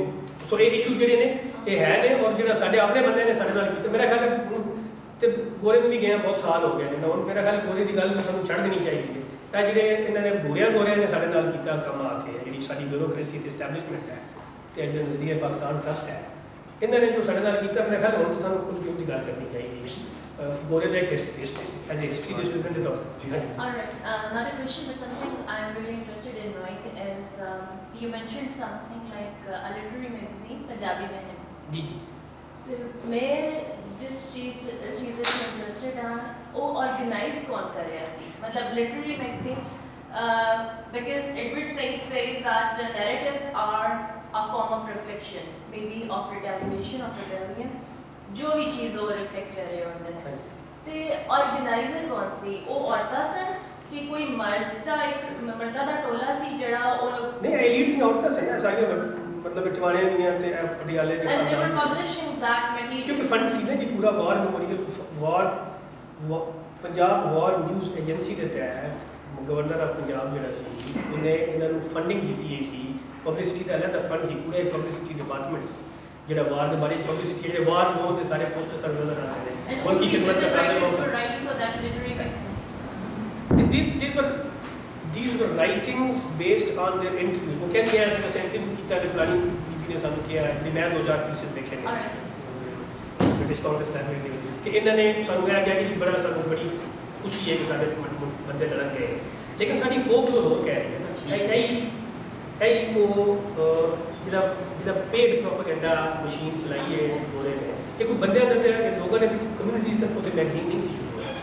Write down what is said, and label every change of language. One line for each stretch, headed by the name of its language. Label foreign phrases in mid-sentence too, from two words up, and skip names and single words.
Punjabi: ਸੋ ਇਹ ਇਸ਼ੂ ਜਿਹੜੇ ਨੇ ਇਹ ਹੈ ਨੇ, ਔਰ ਜਿਹੜਾ ਸਾਡੇ ਆਪਣੇ ਬੰਦੇ ਨੇ ਸਾਡੇ ਨਾਲ ਕੀਤਾ, ਮੇਰਾ ਖਿਆਲ ਹੈ ਤੇ ਗੋਰੇ ਨੂੰ ਵੀ ਗਏ ਬਹੁਤ ਸਾਲ ਹੋ ਗਏ ਨੇ, ਹੁਣ ਮੇਰਾ ਖਿਆਲ ਗੋਰੇ ਦੀ ਗੱਲ ਸਾਨੂੰ ਛੱਡ ਦੇਣੀ ਚਾਹੀਦੀ ਹੈ। ਇਹ ਜਿਹੜੇ ਇਹਨਾਂ ਨੇ ਗੋਰਿਆਂ ਨੇ ਸਾਡੇ ਨਾਲ ਕੀਤਾ ਕੰਮ ਆ ਕੇ, ਜਿਹੜੀ ਸਾਡੀ ਬਿਊਰੋਕ੍ਰੇਸੀ ਤੇ ਐਸਟੈਬਲਿਸ਼ਮੈਂਟ ਹੈ ਤੇ ਅੱਜ ਨਜ਼ਦੀਕ ਪਾਕਿਸਤਾਨ ਟਰਸਟ ਹੈ, ਇਹਨਾਂ ਨੇ ਜੋ ਸਾਡੇ ਨਾਲ ਕੀਤਾ, ਮੇਰਾ ਖਿਆਲ ਹੁਣ ਤਾਂ ਸਾਨੂੰ ਖੁੱਲ੍ਹ ਕੇ ਉਹਦੀ ਗੱਲ ਕਰਨੀ ਚਾਹੀਦੀ ਹੈ। ਗੋਰੇ ਦਾ ਇੱਕ ਹਿਸਟਰੀ ਦੇ ਸਟੂਡੈਂਟ ਦੇ ਤੌਰ ਤੇ।
English: Alright, not a question, but something I'm really interested in knowing is you mentioned something like a literary magazine, Punjabi Mehan.
Punjabi: ਜੀ ਜੀ। ਤੋ ਮੈਂ ਜਿਸ ਚੀਜ਼ ਸੇ ਇੰਟਰੈਸਟਿਡ ਹਾਂ ਵੋ ਆਰਗੇਨਾਈਜ਼ ਕੌਣ ਕਰ ਰਿਹਾ ਸੀ, ਮਤਲਬ
English: literary magazine because Edward Said says that narratives are a form of reflection, maybe of retaliation, of rebellion,
Hindi: जो भी चीज़ वो रिफ्लेक्ट कर रहे होते हैं।
Punjabi: ਤੇ ਆਰਗੇਨਾਈਜ਼ਰ ਕੌਣ ਸੀ, ਵੋ ਔਰਤਾਂ ਸਨ ਕਿ ਕੋਈ ਮਰਦਾਂ ਦਾ ਟੋਲਾ ਸੀ ਜੜਾ ਔਰ ਨਹੀਂ ਏਲੀਟ ਦੀ ਔਰਤਾਂ ਸਨ ਸਾਰੀਆਂ, ਮਤਲਬ ਟਵਾਣੇ ਦੀਆਂ ਤੇ ਪਟਿਆਲੇ ਦੇ
English: and they were publishing that material
Punjabi: ਕਿਉਂਕਿ ਫੰਡ ਸੀ ਨਾ ਜੀ ਪੂਰਾ ਵਾਰ ਮੈਮੋਰੀਅਲ ਪੰਜਾਬ ਵਾਰ ਨਿਊਜ਼ ਏਜੰਸੀ ਦੇ ਤਹਿਤ
English: Governor of Punjab
Punjabi: ਜਿਹੜਾ ਸੀ ਉਹਨੇ ਇਹਨਾਂ ਨੂੰ ਫੰਡਿੰਗ ਕੀਤੀ ਹੋਈ ਸੀ। ਪਬਲਿਸਿਟੀ ਦਾ ਅਲੱਗ ਫੰਡ ਸੀ, ਪੂਰਾ ਇੱਕ
English: publicity department
Punjabi: ਸੀ ਜਿਹੜਾ ਵਾਰ ਦੇ ਬਾਰੇ ਪਬਲਿਸਿਟੀ ਜਿਹੜੇ
English: war loan
Punjabi: ਦੇ ਸਾਰੇ ਪੋਸਟਰ ਸਰ ਨਜ਼ਰ ਆਉਂਦੇ ਨੇ।
English: and
Punjabi: ਹੋਰ ਕੀ
English: who
Punjabi: ਖਿਦਮਤ
English: were the
Punjabi: ਕਰਦਾ ਹੈ
English: writers for writing for that literary magazine? These were writings based on their interviews.
Hindi: वो कहते हैं ऐसे इंटरव्यू किया है
Punjabi: ਫਲਾਣੀ ਬੀਬੀ ਨੇ ਸਾਨੂੰ ਕਿਆ ਹੈ, ਮੈਂ 2000 ਪੀਸਿਜ਼ ਦੇਖੇ ਨੇ ਬ੍ਰਿਟਿਸ਼ ਕਾਂਗਰਸ ਲਾਇਬ੍ਰੇਰੀ ਦੇ ਕਿ ਇਹਨਾਂ ਨੇ ਸਾਨੂੰ ਇਹ ਕਿਹਾ ਕਿ ਬੜਾ ਸਾਨੂੰ ਬੜੀ ਖੁਸ਼ੀ ਹੈ ਕਿ ਸਾਡੇ ਬੰਦੇ ਲੜਨ ਗਏ, ਲੇਕਿਨ ਸਾਡੀ ਫੋਕਲੋਰ ਹੋ ਕਹਿ ਰਹੀ ਹੈ ਨਾ ਇਹ ਉਹ ਜਿਹੜਾ
English: paid propaganda machine
Punjabi: ਚਲਾਈ ਹੈ ਗੋਰੇ ਨੇ, ਇਹ ਕੋਈ ਬੰਦਿਆਂ ਦੇ ਤੇ ਲੋਕਾਂ ਨੇ ਕਮਿਊਨਿਟੀ ਦੀ ਤਰਫੋਂ ਤੇ ਮੈਗਜ਼ੀਨ ਨਹੀਂ ਸੀ ਸ਼ੁਰੂ ਹੋਇਆ।